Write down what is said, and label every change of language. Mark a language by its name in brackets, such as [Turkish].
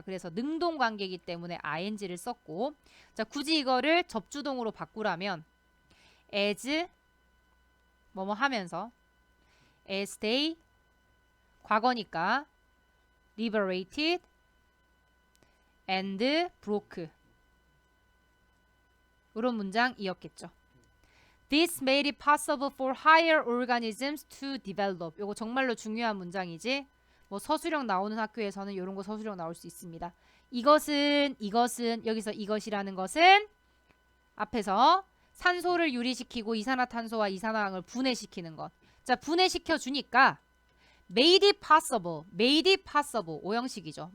[Korean] 그래서 능동관계이기 때문에 ing를 썼고 자 굳이 이거를 접주동으로 바꾸라면 as 뭐뭐 하면서 [English] as they [Korean] 과거니까 [English] liberated and broke [Korean] 이런 문장이었겠죠. [English] This made it possible for higher organisms to develop. [Korean] 이거 정말로 중요한 문장이지. 뭐 서술형 나오는 학교에서는 이런 거 서술형 나올 수 있습니다. 이것은 여기서 이것이라는 것은 앞에서 산소를 유리시키고 이산화탄소와 이산화황을 분해시키는 것. 자 분해시켜 주니까 [English] made it possible [Korean] 오형식이죠.